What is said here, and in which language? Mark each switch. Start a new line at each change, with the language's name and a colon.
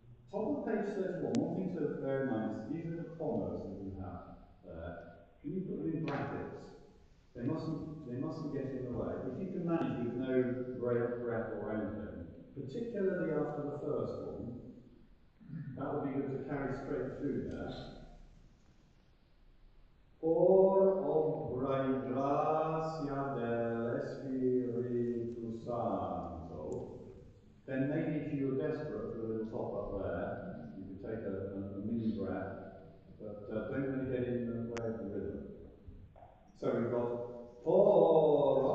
English: Top of page 31, one thing to bear in mind is these little commas that you have there. Can you put them in brackets? They mustn't get in the way. If you can manage with no breath or anything, particularly after the first one, that would be good to carry straight through there.
Spanish: Por obra y gracia del Espíritu Santo.
English: Then maybe if you were desperate for a little top up there, you could take a mini breath, but don't let it get in the way of the rhythm. So we've got
Spanish: por